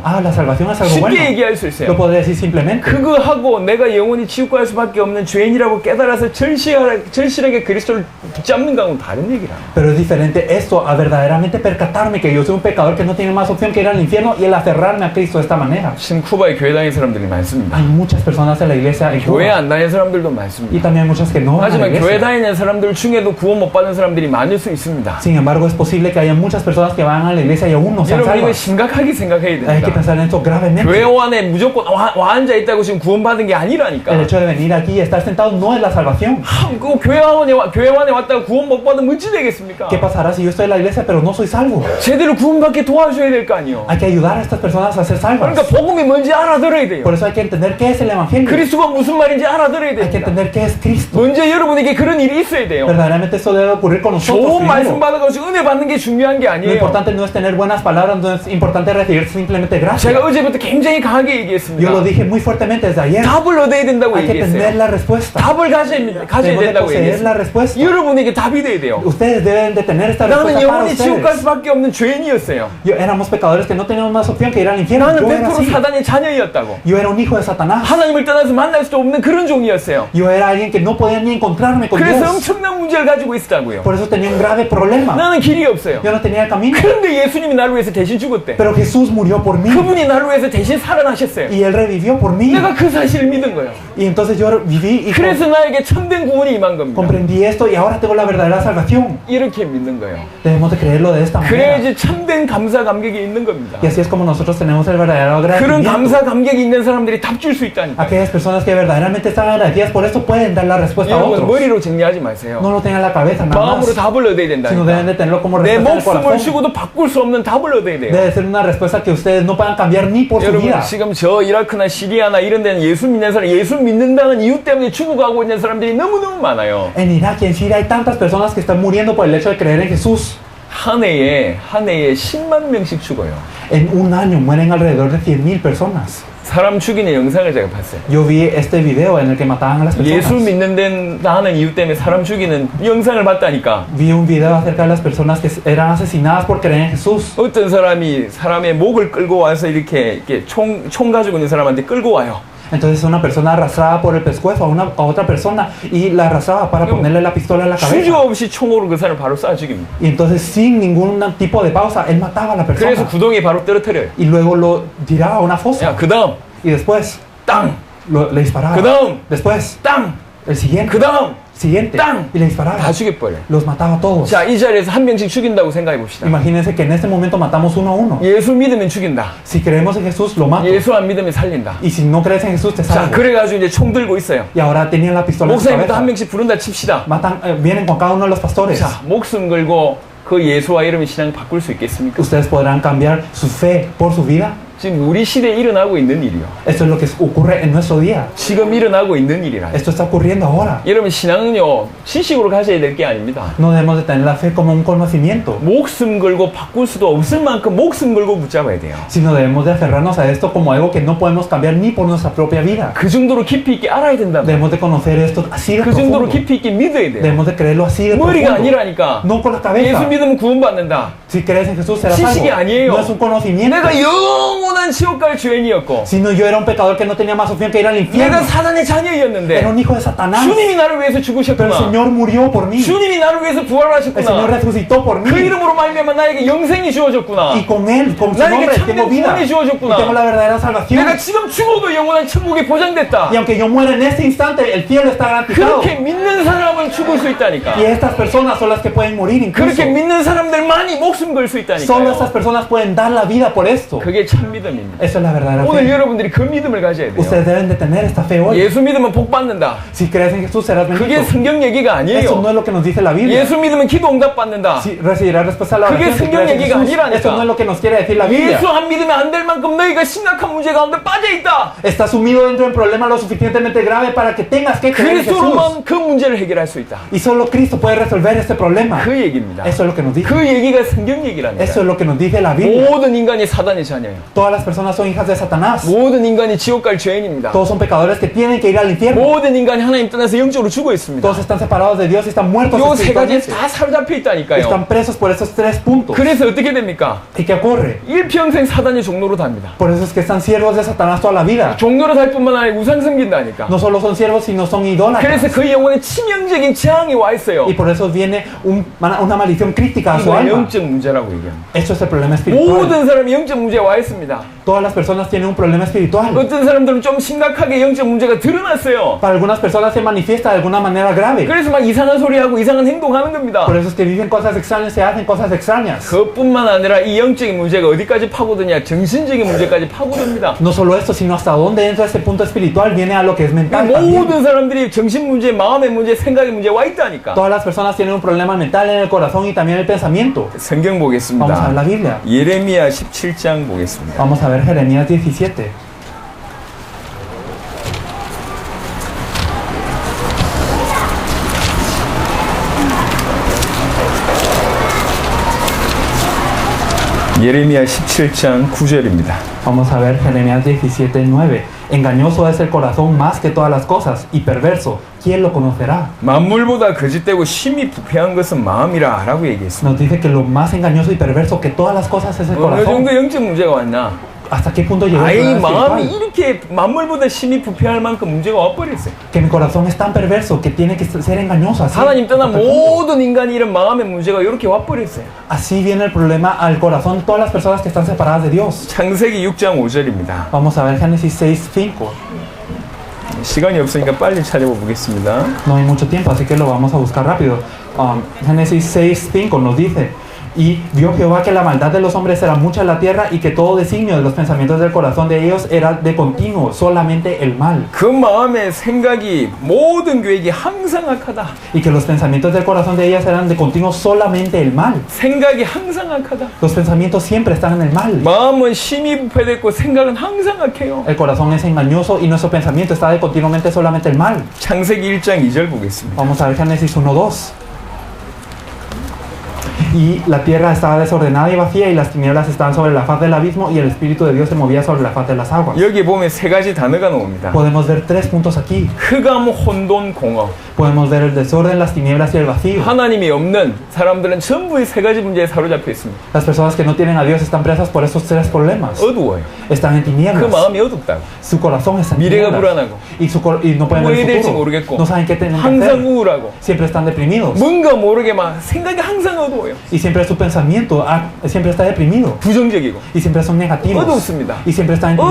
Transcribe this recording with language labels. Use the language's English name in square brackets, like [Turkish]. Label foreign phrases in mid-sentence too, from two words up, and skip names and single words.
[Spanish] Ah, la salvación es algo bueno. [Korean] 쉽게 얘기할 수 [Spanish] Lo [Korean] 있어요. [Spanish] podré decir simplemente. [Korean] 그거 하고 내가 영원히 지옥 갈 수밖에 없는 죄인이라고 깨달아서 절실하게 그리스도를 붙잡는 거하고는 다른 얘기라. [Spanish] Pero es diferente esto a verdaderamente percatarme que yo soy un pecador que no tiene más opción que ir al infierno y el aferrarme a Cristo de esta manera. [Korean] 지금 쿠바에 교회 다니는 사람들이 많습니다. [Spanish] Hay muchas personas en la iglesia en [Korean] 교회 [Spanish] Cuba [Korean] 안 다니는 사람들도 [Spanish] y [Korean] 많습니다. [Spanish] también hay muchas que no van a la [Korean] 하지만 교회 [Spanish] iglesia. [Korean] 다니는 사람들 중에도 구원 못 받은 사람들이 많을 수 있습니다. [Spanish] Sin embargo, es posible que haya muchas personas que van a la iglesia y aún no sean [Korean] 여러분 이거 [Spanish] salvas. [Korean] 심각하게 생각해야 [Spanish] Hay que [Korean] 됩니다. [Spanish] pensar en esto [Korean] 교회 [Spanish] gravemente. [Korean] 안에 무조건 와 앉아 있다고 지금 구원받은 게 아니라니까. [Spanish] El hecho de venir aquí y estar sentado no es la salvación. [Korean] 그 교회 안에 왔다가 구원 못 받으면 어찌 되겠습니까? [Spanish] ¿Qué pasará si yo estoy en la iglesia pero no soy salvo? [Korean] 제대로 구원 구원받게 도와줘야 될 거 아니에요. [Spanish] Hay que ayudar a estas personas a ser salvas. [Korean] 그러니까 복음이 뭔지 알아들어야 돼요. [Spanish] Por eso hay que entender qué es el Evangelio. [Korean] 그리스도가 무슨 말인지 알아들어야 [Spanish] Hay que [Korean] 됩니다. [Spanish] entender qué es Cristo. [Korean] 먼저 여러분에게 그런 일이 있어야 돼요. [Spanish] Verdaderamente eso debe ocurrir con nosotros. [Korean] 좋은 말씀 [Spanish] primero. [Korean] 받아가지고 은혜 받는 게 중요한 게 [Spanish] Lo [Korean] 아니에요. [Spanish] importante no es tener buenas palabras, no es importante recibir simplemente gracia. [Korean] 제가 어제부터 굉장히 강하게 [Spanish] Yo lo [Korean] 얘기했습니다. [Spanish] dije muy fuertemente desde ayer. [Korean] 답을 얻어야 된다고 [Spanish] Hay que tener [Korean] 얘기했어요. [Spanish] la respuesta. [Korean] 답을 가져야 [Spanish] Debemos de [Korean] 된다고 [Spanish] poseer la [Korean] 얘기했어요. [Spanish] respuesta. [Korean] 여러분에게 답이 돼야 돼요. [Spanish] Ustedes deben de tener esta [Korean] 나는 [Spanish] respuesta para [Korean] 영원히 지옥 갈 [Spanish] ustedes. [Korean] 수밖에 없는 죄인이었어요. [Spanish] Éramos pecadores que no teníamos más opción que ir al infierno. [Korean] 나는 [Spanish] Yo era [Korean] 100% [Spanish] así. [Korean] 사단의 자녀였다고. [Spanish] Yo era un hijo de Satanás. [Korean] 하나님을 떠나서 만날 수도 없는 그런 종이었어요. [Spanish] Yo era alguien que no podía ni encontrarme con [Korean] 그래서 [Spanish] Dios. [Korean] 엄청난 문제를 가지고 있었다고요. [Spanish] Por eso tenía un grave problema. [Korean] 나는 길이 없어요. [Spanish] Yo no tenía el camino. [Korean] 그런데 예수님이 나를 위해서 대신 죽었대. [Spanish] Pero Jesús murió por mí. [Korean] 그분이 나를 위해서 대신 살아나셨어요. [Spanish] Y Él revivió por mí. [Korean] 내가 그 사실을 믿은 거예요. [Spanish] Y entonces yo viví y [Korean] 그래서 나에게 참된 구원이 임한 겁니다. [Spanish] comprendí esto y ahora tengo la verdadera salvación. [Korean] 이렇게 믿는 거예요. [Spanish] Debemos de creerlo de esta manera. [Korean] 그래야지 참된 감사 감격이 있는 겁니다. [Spanish] Y así es como nosotros tenemos el verdadero [Korean] 그런 [Spanish] agradecimiento. [Korean] 감사 감격이 있는 사람들이 답 줄 수 있다니까. [Spanish] Aquellas personas que verdaderamente están agradecidas por esto pueden dar la respuesta a [Korean] 여러분 [Spanish] otros. [Korean] 머리로 정리하지 마세요. [Spanish] No lo tengan en la cabeza nada [Korean] 마음으로 [Spanish] más, [Korean] 답을 얻어야 [Spanish] sino deben de [Korean] 된다니까. [Spanish] tenerlo como [Korean] 내 [Spanish] respuesta del [Korean] 목숨을 [Spanish] corazón. [Korean] 주고도 바꿀 수 없는 답을 얻어야 돼요. [Spanish] Debe ser una respuesta que ustedes no puedan cambiar ni por su [Korean] 여러분 [Spanish] vida. [Korean] 지금 저 이라크나 시리아나 이런 데는 예수 믿는 사람, 예수 믿는다는 이유 때문에 죽어가고 있는 사람들이 너무너무 많아요. [Spanish] En Irak y en Siria hay tantas personas que están muriendo por el hecho de creer en Jesús. [Korean] 한 해에 10만 명씩 죽어요. [Spanish] En un año mueren alrededor de 100,000 personas. [Korean] 사람 죽이는 영상을 제가 봤어요. [Spanish] Yo vi este video en el que mataban a las [Korean] 예수 [Spanish] personas. [Korean] 믿는다 하는 이유 때문에 사람 죽이는 영상을 봤다니까. [Spanish] Vi un video acerca de las personas que eran asesinadas por creer en Jesús. [Korean] 어떤 사람이 사람의 목을 끌고 와서 이렇게 총 가지고 있는 사람한테 끌고 와요. [Spanish] Entonces una persona arrastraba por el pescuezo a otra persona y la arrastraba para ponerle la pistola en la [Korean] 주저 [Spanish] cabeza. [Korean] 없이 총으로 그 사람을 바로 쏴 죽입니다. [Spanish] Y entonces sin ningún tipo de pausa, él mataba a la [Korean] 그래서 [Spanish] persona. [Korean] 구덩이에 바로 떨어뜨려요. [Spanish] Y luego lo tiraba a una fosa. [Korean] 야, 그 다음 [Spanish] Y después [Korean] 땅, [Spanish] le disparaba. [Korean] 그 다음 [Spanish] Después, [Korean] 땅, [Spanish] el siguiente. [Korean] 그 다음 [Spanish] Siguiente. [Korean] 땅. [Spanish] Y le disparaba. [Korean] 다 죽여버려요. [Spanish] Los mataba a todos. [Korean] 자, 이 자리에서 한 명씩 죽인다고 생각해 봅시다. [Spanish] Imagínense que en este momento matamos uno a uno. [Korean] 예수 믿으면 죽인다. [Spanish] Si creemos en Jesús, lo mato. [Korean] 예수 안 믿으면 살린다. [Spanish] Y si no crees en Jesús, te [Korean] 자, [Spanish] salvo. [Korean] 그래가지고 이제 총 들고 있어요. [Spanish] Y ahora tenían la pistola en su [Korean] 목사님부터 한 [Spanish] cabeza. [Korean] 명씩 부른다 칩시다. [Spanish] Vienen con cada uno de los pastores. [Korean] 자, 목숨 걸고 그 예수와 이름의 신앙 바꿀 수 있겠습니까? [Spanish] Ustedes podrán cambiar su fe por su vida. [Korean] 지금 우리 시대에 일어나고 있는 일이요. [Spanish] Esto es lo que ocurre en nuestro día. [Korean] 지금 일어나고 있는 일이라. [Spanish] Esto está ocurriendo ahora. [Korean] 여러분 신앙은요 지식으로 가져야 될 게 아닙니다. [Spanish] No debemos de tener la fe como un conocimiento, [Korean] 목숨 걸고 바꿀 수도 없을 만큼 목숨 걸고 붙잡아야 돼요. [Spanish] sino debemos de aferrarnos a esto como algo que no podemos cambiar ni por nuestra propia vida. [Korean] 그 정도로 깊이 있게 알아야 된다. [Spanish] Debemos de conocer esto así de [Korean] 그 정도로 [Spanish] profundo. [Korean] 깊이 있게 믿어야 돼요. [Spanish] Debemos de creerlo así de [Korean] 머리가 [Spanish] profundo. [Korean] 아니라니까. [Spanish] No con la [Korean] 예수 [Spanish] cabeza. [Korean] 믿으면 구원받는다. [Spanish] Si crees en Jesús serás [Korean] 지식이 [Spanish] salvo. [Korean] 아니에요. [Spanish] No es un conocimiento. [Korean] 내가 영원한 지옥 갈 죄인이었고 [Spanish] Sino yo era un pecador que no tenía más opción que ir al infierno. [Korean] 내가 사단의 자녀였는데 [Spanish] Era un hijo de Satanás. [Korean] 주님이 나를 위해서 [Spanish] Pero el [Korean] 죽으셨구나. [Spanish] Señor murió por mí. [Korean] 주님이 나를 위해서 [Spanish] El Señor [Korean] 부활하셨구나. [Spanish] resucitó por [Korean] 그 [Spanish] mí. [Korean] 이름으로 말미암아 나에게 영생이 주어졌구나. [Spanish] Y con Él, con su [Korean] 나에게 [Spanish] nombre, [Korean] 참된 [Spanish] tengo vida. [Korean] 구원이 [Spanish] Y [Korean] 주어졌구나. [Spanish] tengo la verdadera salvación. [Korean] 내가 지금 죽어도 영원한 천국이 보장됐다. [Spanish] Y aunque yo muera en este instante, el cielo está garantizado. [Korean] 그렇게 믿는 사람은 죽을 수 있다니까. [Spanish] Y estas personas son las que pueden morir incluso. [Korean] 그렇게 믿는 사람들만이 목숨 걸 수 [Spanish] Solo estas [Korean] 있다니까요. [Spanish] personas pueden dar la vida por esto. [Korean] 그게 참 믿음입니다. [Spanish] Eso es la verdadera [Korean] 오늘 [Spanish] fe. [Korean] 여러분들이 그 믿음을 가져야 돼요. [Spanish] Ustedes deben de tener esta fe hoy. [Korean] 예수 믿으면 복 받는다. [Spanish] Si crees en Jesús serás [Korean] 그게 [Spanish] bendito. [Korean] 성경 얘기가 [Spanish] Eso [Korean] 아니에요. [Spanish] no es lo que nos dice la Biblia. [Korean] 예수 믿으면 기도 응답 받는다. [Spanish] Si recibirás respuesta a la [Korean] 그게 [Spanish] oración si [Korean] 성경 [Spanish] crees en [Korean] 얘기가 [Spanish] Jesús. [Korean] 아니라니까. [Spanish] Eso no es lo que nos quiere decir la Biblia. [Korean] 예수 안 믿으면 안 될 만큼 너희가 심각한 문제 가운데 빠져 있다. [Spanish] Estás sumido dentro de un problema lo suficientemente grave para que tengas que creer en Jesús. [Korean] 그리스도로만 그 문제를 해결할 수 있다. [Spanish] Y solo Cristo puede resolver este problema. [Korean] 그 얘기입니다. [Spanish] Eso es lo que nos dice. [Korean] 그 얘기가 성경 얘기랍니다. [Spanish] Eso es lo que nos dice la Biblia. [Korean] 모든 인간이 사단의 자녀예요. [Spanish] Todas las personas son hijas de Satanás. [Korean] 모든 인간이 지옥 갈 죄인입니다. [Spanish] Todos son pecadores que tienen que ir al infierno. [Korean] 모든 인간이 하나님 떠나서 영적으로 죽어 있습니다. [Spanish] Todos están separados de Dios y están muertos [Korean] 요 세 가지에 [Spanish] espiritualmente. [Korean] 다 사로잡혀 있다니까요. [Spanish] Están presos por esos tres puntos. [Korean] 그래서 어떻게 됩니까? [Spanish] ¿Y qué ocurre? [Korean] 일평생 사단의 종로로 답니다. [Spanish] Por eso es que están siervos de Satanás toda la vida. [Korean] 종로로 달 뿐만 아니라 우상 섬긴다니까. [Spanish] No solo son siervos, sino son idólatras. [Korean] 그래서 그 영혼에 치명적인 재앙이 와 있어요. [Spanish] Y por eso viene una maldición crítica a su [Korean] 이거 [Spanish] alma. [Korean] 영적 문제라고 얘기합니다. [Spanish] Esto es el problema espiritual. [Korean] 모든 사람이 영적 문제에 와 있습니다. [Spanish] Todas las personas tienen un problema espiritual. [Korean] 어떤 사람들은 좀 심각하게 영적 문제가 드러났어요. [Spanish] Para algunas personas se manifiesta de alguna manera grave. [Korean] 그래서 막 이상한 소리하고 이상한 행동하는 겁니다. [Spanish] Por eso es que dicen cosas extrañas, se hacen cosas extrañas. [Korean] 그것뿐만 아니라 이 영적인 문제가 어디까지 파고드냐, 정신적인 문제까지 파고듭니다. [Spanish] No solo esto, sino hasta dónde entra ese punto espiritual viene a lo que es mental también. [Korean] 모든 사람들이 정신 문제, 마음의 문제, 생각의 문제 와 있다니까. [Spanish] Todas las personas tienen un problema mental en el corazón y también en el pensamiento. [Korean] 성경 성경 보겠습니다. [Spanish] Vamos a ver la Biblia. [Korean] 예레미야 17장 보겠습니다. [Spanish] Vamos a ver Jeremías 17. [Korean] 예레미야 17장 9절입니다. [Spanish] Vamos a ver Jeremías 17:9. Engañoso es el corazón más que todas las cosas y perverso. ¿Quién lo conocerá? [Korean] 만물보다 거짓되고 심히 부패한 것은 마음이라 라고 얘기했습니다. [Spanish] Nos dice que lo más engañoso y perverso que todas las cosas es el [Korean] 어느 [Spanish] corazón. [Korean] 정도 영적 문제가 왔나? [Spanish] ¿Hasta qué punto llegó el [Korean] 아이 [Spanish] problema [Korean] 마음이 [Spanish] espiritual? [Korean] 이렇게 만물보다 심히 부패할 만큼 문제가 와버렸어요. [Spanish] Que mi corazón es tan perverso que tiene que ser engañoso. Así, [Korean] 하나님 떠난 [Spanish] hasta el punto. [Korean] 모든 인간이 이런 마음의 문제가 이렇게 와버렸어요. [Spanish] Así viene el problema al corazón de todas las personas que están separadas de Dios. [Korean] 창세기 6장 5절입니다. [Spanish] Vamos a ver Génesis 6:5. [Korean] 시간이 없으니까 빨리 찾아보겠습니다. [Spanish] No hay mucho tiempo, así que lo vamos a buscar rápido. Génesis 6:5 nos dice: Y vio Jehová que la maldad de los hombres era mucha en la tierra y que todo designio de los pensamientos del corazón de ellos era de continuo, solamente el mal. [Korean] 그 마음의 생각이 모든 계획이 항상 악하다. [Spanish] Y que los pensamientos del corazón de ellas eran de continuo, solamente el mal. [Korean] 생각이 항상 악하다. [Spanish] Los pensamientos siempre están en el mal. [Korean] 마음은 심히 부패됐고 생각은 항상 악해요. [Spanish] El corazón es engañoso y nuestro pensamiento está de continuamente solamente el mal. [Korean] 창세기 1장 2절 보겠습니다. [Spanish] Vamos a ver Génesis 1:2. Y la tierra estaba desordenada y vacía y las tinieblas estaban sobre la faz del abismo y el Espíritu de Dios se movía sobre la faz de las aguas. [Korean] 여기 보면 세 가지 단어가 나옵니다. [Spanish] Podemos ver 3 puntos aquí. [Korean] 흑암, 혼돈, 공허. [Spanish] Podemos ver el desorden, las tinieblas y el vacío. [Korean] 하나님이 없는 사람들은 전부 이 세 가지 문제에 사로잡혀 있습니다. [Spanish] Las personas que no tienen a Dios están presas por esos 3 problemas. [Korean] 어두워요. [Spanish] Están en [Korean] 그 [Spanish] tinieblas. [Korean] 마음이 어둡다고. [Spanish] Su corazón está en [Korean] 미래가 [Spanish] tinieblas. [Korean] 불안하고. [Spanish] Y no pueden [Korean] 뭐 [Spanish] ver [Korean] 해야 [Spanish] el [Korean] 될지 [Spanish] futuro. [Korean] 모르겠고. [Spanish] No saben qué tienen que [Korean] 항상 [Spanish] hacer. [Korean] 우울하고. [Spanish] Siempre están deprimidos. [Korean] 뭔가 모르게 막 생각이 항상 어두워요. [Spanish] Y siempre su pensamiento siempre está deprimido. [Korean] 부정적이고. [Spanish] Y siempre son negativos. [Korean] 어둡습니다. [Spanish] Y siempre están en